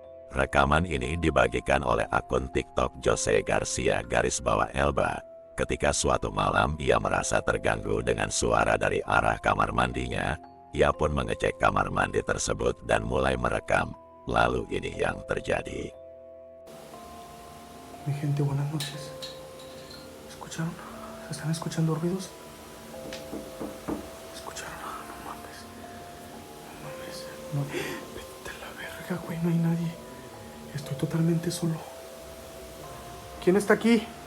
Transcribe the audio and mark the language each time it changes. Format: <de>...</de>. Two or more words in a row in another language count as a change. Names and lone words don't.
<id>Rekaman ini dibagikan oleh akun TikTok Jose Garcia_Elba. Ketika suatu malam ia merasa terganggu dengan suara dari arah kamar mandinya, ia pun mengecek kamar mandi tersebut dan mulai merekam. Lalu ini yang terjadi.</id> <es>Mi gente, buenas noches. ¿Escucharon? ¿Se están escuchando ruidos? ¿Escucharon? No mames. No mames. No. Vete a la verga, güey. No hay nadie. Estoy totalmente solo. ¿Quién está aquí?</es>